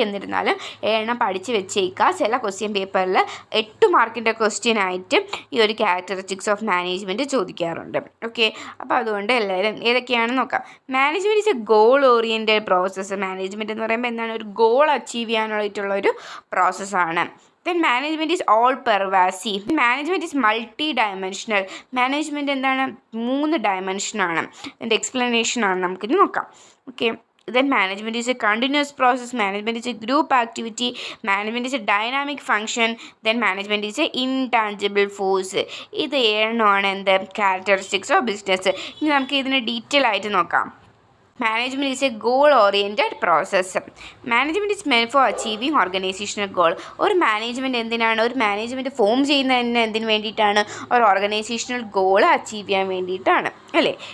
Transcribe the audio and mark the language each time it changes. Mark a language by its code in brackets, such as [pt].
[ml] എന്നിരുന്നാലും 7 എണ്ണം പഠിച്ച് വെച്ചേക്കുക. ചില ക്വസ്റ്റ്യൻ പേപ്പറിൽ 8 മാർക്കിൻ്റെ ക്വസ്റ്റ്യൻ ആയിട്ട് ഈ ഒരു ക്യാരക്ടറിസ്റ്റിക്സ് ഓഫ് മാനേജ്മെൻറ്റ് ചോദിക്കാറുണ്ട്. ഓക്കെ, അപ്പോൾ അതുകൊണ്ട് എല്ലാവരും ഏതൊക്കെയാണെന്ന് നോക്കാം. [en] Management is a goal oriented process. [ml] Management എന്ന് പറയുമ്പോൾ എന്താണ്? ഒരു ഗോൾ അച്ചീവ് ചെയ്യാനായിട്ടുള്ളൊരു പ്രോസസ്സാണ്. [en] Then management is all pervasive. Management is multi-dimensional. [ml] Management എന്താണ്? 3 ഡയമെൻഷനാണ്. അതിൻ്റെ എക്സ്പ്ലനേഷൻ ആണ് നമുക്കിത് നോക്കാം. [en] Okay, then management is a continuous process. Management is a group activity. Management is a dynamic function. Then management is a intangible force. [ml] ഇത് 7 എന്ത്? Characteristics of business. ഇനി നമുക്ക് ഇതിനെ ഡീറ്റെയിൽ ആയിട്ട് നോക്കാം. [en] Management is a goal oriented process. Management is meant for achieving organisational goal. [ml] ഒരു management എന്തിനാണ്? ഒരു മാനേജ്മെൻറ്റ് ഫോം ചെയ്യുന്നതിന് എന്തിനു വേണ്ടിയിട്ടാണ്? ഒരു ഓർഗനൈസേഷണൽ ഗോൾ അച്ചീവ് ചെയ്യാൻ വേണ്ടിയിട്ടാണ്. അല്ലേ?